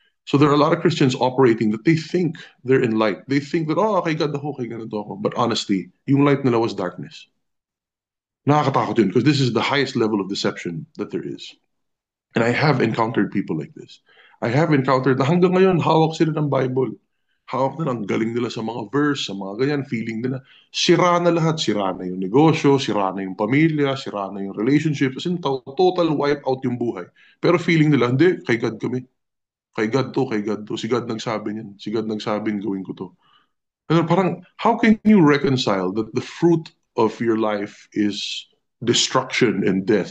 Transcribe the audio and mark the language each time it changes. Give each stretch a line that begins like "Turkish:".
English: So there are a lot of Christians operating that they think they're in light. They think that, oh, kay God ako, kay ganito ako. But honestly, yung light nila was darkness. Nakakatakot yun because this is the highest level of deception that there is. And I have encountered people like this.
Filipino: I have encountered na hanggang ngayon, hawak sila ng Bible. Hawak na lang, galing nila sa mga verse, sa mga ganyan, feeling nila. Sira na lahat. Sira na yung negosyo, sira na yung pamilya, sira na yung relationship. As in, total wipe out yung buhay. Pero feeling nila, hindi, kay God kami. Kay God to, kay God to. Si God nagsabi niyan. Si God nagsabing gawin ko to.
English: Pero parang, how can you reconcile that the fruit of your life is destruction and death?